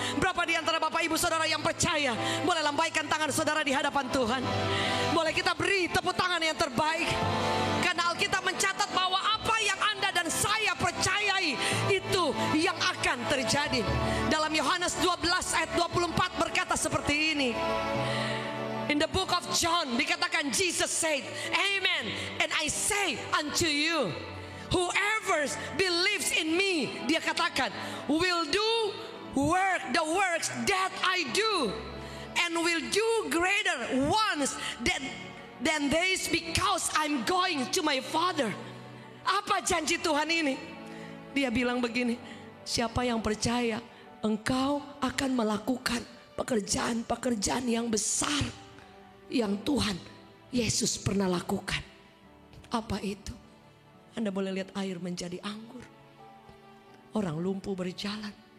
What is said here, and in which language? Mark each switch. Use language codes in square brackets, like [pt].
[id] Berapa di antara Bapak Ibu Saudara yang percaya? Boleh lambaikan tangan saudara di hadapan Tuhan. Boleh kita beri tepuk tangan yang terbaik. Karena Alkitab mencatat bahwa apa yang Anda dan saya percayai, itu yang akan terjadi. Dalam Yohanes 12 ayat 24 berkata seperti ini. [en] In the book of John [id] dikatakan, [en] Jesus said, "Amen, and I say unto you, whoever believes in me," [id] dia katakan, [en] "will do the works that I do, and will do greater ones than this, because I'm going to my Father." [id] Apa janji Tuhan ini? Dia bilang begini, siapa yang percaya, engkau akan melakukan pekerjaan-pekerjaan yang besar yang Tuhan Yesus pernah lakukan. Apa itu? Anda boleh lihat air menjadi anggur, orang lumpuh berjalan.